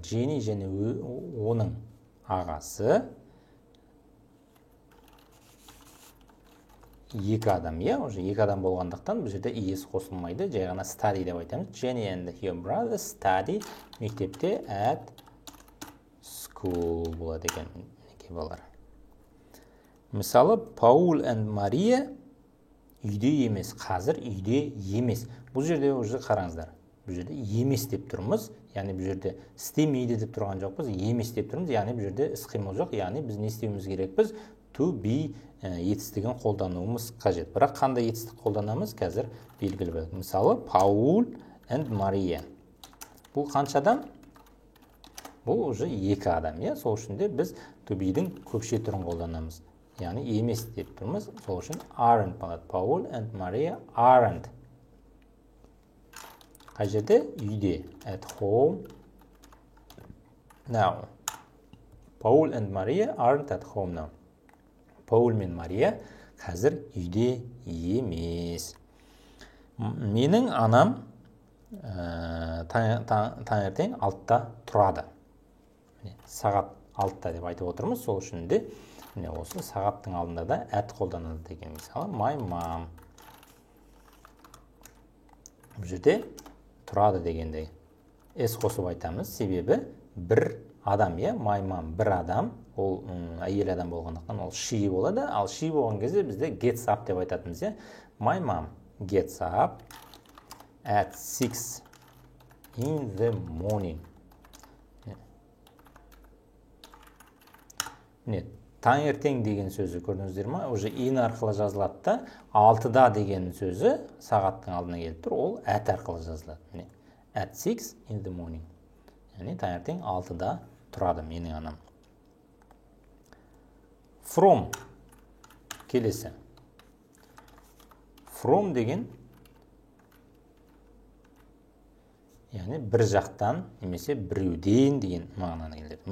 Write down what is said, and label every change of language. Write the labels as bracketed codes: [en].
[kk] Jenny және оның ағасы екі адам, уже екі адам болғандықтан бұл жерде ес қосылмайды, жай ғана study деп айтамыз. [en] Jenny and her brother study [kk] мектепте [en] at school [kk] болады екен, балалар. Мысалы, Paul and Maria үйде емес, қазір үйде емес. Бұл жерде уже қараңыздар. Бұл жерде емес деп тұрмыз, яғни бұл жерде істемейді деп тұрған жоқпыз, емес деп тұрмыз, яғни бұл жерде іс-қимыл жоқ, яғни біз не істеуіміз керекпіз? To be етістігін қолдануымыз қажет. Бірақ қандай етістік қолданамыз қазір белгілі болады. [en] Мысалы, Paul and Maria. [kk] Бұл қанша адам? Бұл уже екі адам, сол үшін де біз to be-дің көпше түрін қолданамыз. Яғни емес деп тұрмыз, сол үшін aren't болады. [en] Paul and Maria aren't. [kk] Қай жерде? Үйде. [en] At home now. Paul and Maria aren't at home now. [kk] Paul мен Maria қазір үйде емес. Менің анам таңертең 6-та тұрады. Сағат 6-та деп айтып отырмыз, сол үшін де осы сағаттың алдында да at қолданады деген. Мысалы, [en] my mom. [kk] Бұл жерде тұрады дегенде ес қосып айтамыз, себебі бір адам, иә, my mom бір адам, ол әйел адам болғандықтан ол she болады, ал she болған кезде бізде gets up деп айтатынбыз, иә. [en] My mom gets up at 6 in the morning. [kk] Міне, таңертең деген сөзі көрдіңіздер ма? Уже in арқылы жазылады да, 6-да деген сөзі сағаттың алдына келіп тұр, ол at арқылы жазылады. Міне, [en] at 6 in the morning. [kk] Яғни таңертең 6-да тұрады менің анам. From келесі. From деген, яғни бір жақтан немесе біреуден деген мағынаны келтіреді.